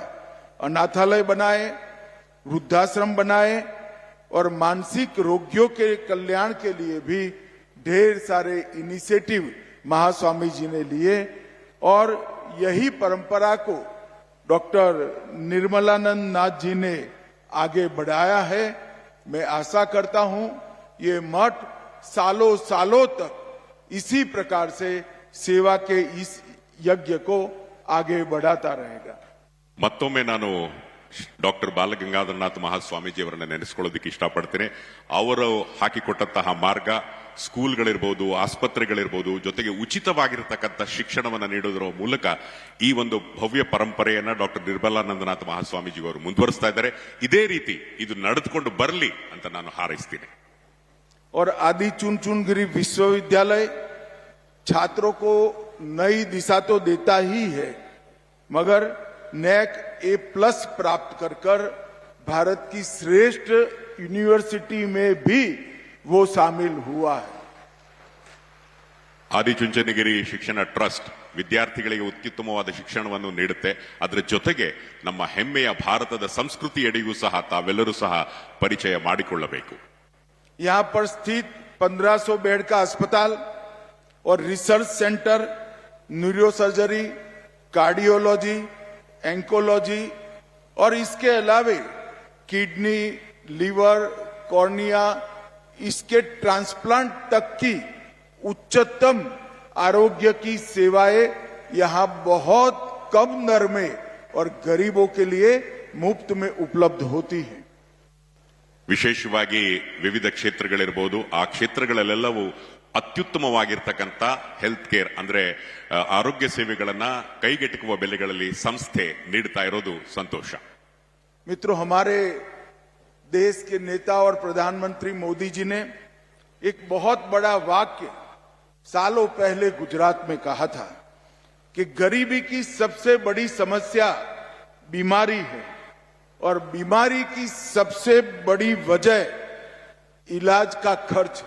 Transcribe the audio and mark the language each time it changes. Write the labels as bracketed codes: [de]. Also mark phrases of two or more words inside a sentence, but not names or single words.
[hi] अनाथालय बनाए, वृद्धाश्रम बनाए और मानसिक रोगियों के कल्याण के लिए भी ढेर सारे इनिशिएटिव महास्वामी जी ने लिए और यही परंपरा को डॉक्टर निर्मलानंद नाथ जी ने आगे बढ़ाया है। मैं आशा करता हूं ये मठ सालों सालों तक इसी प्रकार से सेवा के इस यज्ञ को आगे बढ़ाता रहेगा। [kn] ಮತ್ತೊಮ್ಮೆ ನಾನು ಡಾಕ್ಟರ್ ಬಾಲಗಂಗಾಧರನಾಥ ಮಹಾಸ್ವಾಮೀಜಿ ಅವರನ್ನ ನೆನೆಸ್ಕೊಳ್ಳೋದಕ್ಕೆ ಇಷ್ಟಪಡ್ತೇನೆ। ಅವರು ಹಾಕಿಕೊಟ್ಟಂತಹ ಮಾರ್ಗ, ಸ್ಕೂಲ್ಗಳಿರ್ಬೋದು, ಆಸ್ಪತ್ರೆಗಳಿರ್ಬೋದು, ಜೊತೆಗೆ ಉಚಿತವಾಗಿರತಕ್ಕಂಥ ಶಿಕ್ಷಣವನ್ನು ನೀಡೋದರ ಮೂಲಕ ಈ ಒಂದು ಭವ್ಯ ಪರಂಪರೆಯನ್ನ ಡಾಕ್ಟರ್ ನಿರ್ಮಲಾನಂದನಾಥ ಮಹಾಸ್ವಾಮೀಜಿ ಅವರು ಮುಂದುವರಿಸ್ತಾ ಇದ್ದಾರೆ। ಇದೇ ರೀತಿ ಇದು ನಡೆದುಕೊಂಡು ಬರಲಿ ಅಂತ ನಾನು ಹಾರೈಸ್ತೀನಿ। [hi] और आदि चुनचुनगिरी विश्वविद्यालय छात्रों को नई दिशा तो देता ही है, मगर NAC A+ प्राप्त कर भारत की श्रेष्ठ यूनिवर्सिटी में भी वो शामिल हुआ है। [kn] ಆದಿಚುಂಚನಗಿರಿ ಶಿಕ್ಷಣ ಟ್ರಸ್ಟ್ ವಿದ್ಯಾರ್ಥಿಗಳಿಗೆ ಅತ್ಯುತ್ತಮವಾದ ಶಿಕ್ಷಣವನ್ನು ನೀಡುತ್ತೆ। ಅದರ ಜೊತೆಗೆ ನಮ್ಮ ಹೆಮ್ಮೆಯ ಭಾರತದ ಸಂಸ್ಕೃತಿಯಡಿಗೂ ಸಹ ತಾವೆಲ್ಲರೂ ಸಹ ಪರಿಚಯ ಮಾಡಿಕೊಳ್ಳಬೇಕು। [hi] यहाँ पर स्थित 1500 बेड का अस्पताल और [en] research center, [hi] न्यूरोसर्जरी, कार्डियोलॉजी, एंकोलॉजी और इसके अलावे किडनी, लीवर, कॉर्निया, इसके ट्रांसप्लांट तक की उच्चतम आरोग्य की सेवाएं यहाँ बहुत कम दर में और गरीबों के लिए मुफ्त में उपलब्ध होती है। [kn] ವಿಶೇಷವಾಗಿ ವಿವಿಧ ಕ್ಷೇತ್ರಗಳಿರಬಹುದು, ಆ ಕ್ಷೇತ್ರಗಳಲ್ಲೆಲ್ಲವೂ ಅತ್ಯುತ್ತಮವಾಗಿರ್ತಕ್ಕಂಥ [en] health care [kn] ಅಂದ್ರೆ ಆರೋಗ್ಯ ಸೇವೆಗಳನ್ನ ಕೈಗೆಟುಕುವ ಬೆಲೆಗಳಲ್ಲಿ ಸಂಸ್ಥೆ ನೀಡ್ತಾ ಇರೋದು ಸಂತೋಷ. [hi] मित्रों, हमारे देश के नेता और प्रधानमंत्री मोदी जी ने एक बहुत बड़ा वाक्य सालों पहले गुजरात में कहा था कि गरीबी की सबसे बड़ी समस्या बीमारी है और बीमारी की सबसे बड़ी वजह इलाज का खर्च है।